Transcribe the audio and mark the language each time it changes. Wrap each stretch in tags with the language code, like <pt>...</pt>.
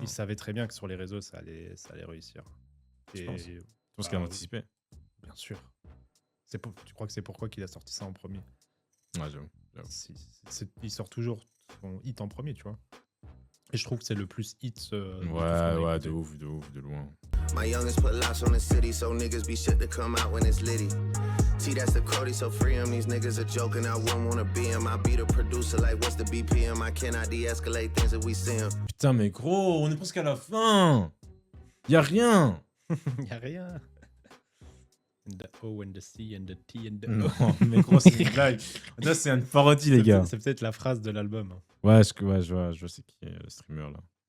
<fr>Il savait très bien que sur les réseaux, ça allait réussir. Je pense qu'il a anticipé. Bien sûr. Tu crois que c'est pourquoi qu'il a sorti ça en premier? Ouais, j'avoue. Il sort toujours son hit en premier, tu vois. Et je trouve que c'est le plus hit. Ouais, de ouf, de loin.</fr> <en>My youngest put locks on the city, so niggas be shit to come out when it's litty. See, that's the Cody, so free him. These niggas are joking, I wouldn't wanna be him. I be the producer, like, what's the BPM? I cannot de-escalate things if we see him.</en> <fr>Putain, mais gros, on est presque à la fin. Y'a rien. Y'a rien.</fr> <en>And the O and the C and the T and the O.</en> <fr>Non, mais gros, c'est une blague. Là, c'est une parodie, les gars. C'est peut-être la phrase de l'album. Hein. Ouais, je vois c'est qui est le streamer là.</fr>